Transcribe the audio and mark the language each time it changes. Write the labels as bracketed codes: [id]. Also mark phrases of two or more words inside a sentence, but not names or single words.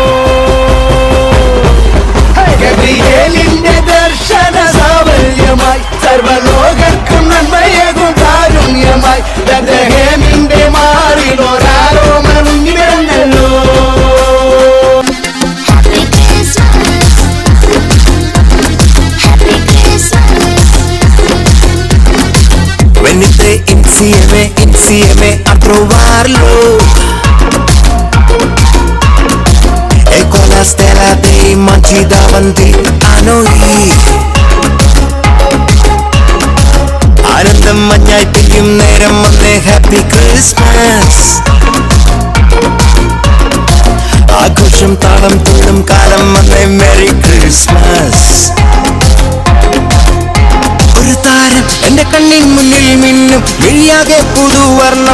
[ml] ഗബ്രിയേലിന്റെ ദർശന സാവല്യമായി സർവലോകർക്കും നന്മയേകും കാരുണ്യമായി ബേത്ലഹേമിന്റെ മാറിൽ ഒരാരോമൽ ഉണ്ണി പിറന്നല്ലോ. [it] Venite insieme a trovarlo, e con la stella dei magi davanti a noi. [ml] ആനന്ദം മഞ്ഞായി പെയ്യും നേരം വന്നേ [en] Happy Christmas. [ml] ആഘോഷം താളം തുള്ളും കാലം വന്നേ [en] Merry Christmas. [ml] ഒരു താരം എന്റെ കണ്ണിൻ മുന്നിൽ മിന്നും, വിഴിയാകെ പുതുവർണ്ണം.